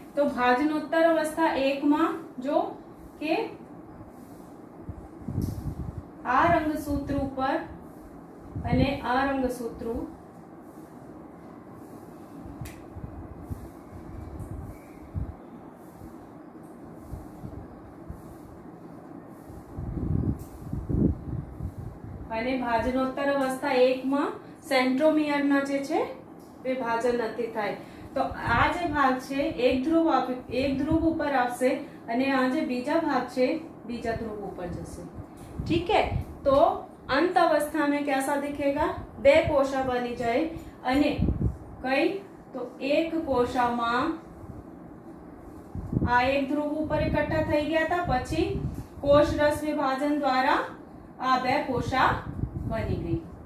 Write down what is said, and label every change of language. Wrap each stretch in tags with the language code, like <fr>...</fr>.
<gu>તો ભાજનોત્તર અવસ્થા 1 માં જો કે આ રંગસૂત્ર ઉપર અને આ રંગસૂત્ર અને ભાજનોત્તર અવસ્થા 1 માં સેન્ટ્રોમિયરના જે છે વિભાજન નથી થાય. તો આ જે ભાગ છે એક ધ્રુવ ઉપર આવશે અને આ જે બીજા ભાગ છે બીજા ધ્રુવ ઉપર જશે.</gu> <hi>ठीक है. तो अंत अवस्था में कैसा दिखेगा?</hi> <gu>2 कोशा बनी जाए અને કઈ તો એક કોશામાં આ એક ધ્રુવ ઉપર એકઠા થઈ ગયા હતા, પછી કોષ રસ વિભાજન દ્વારા આ 2 કોશા બની ગઈ.</gu>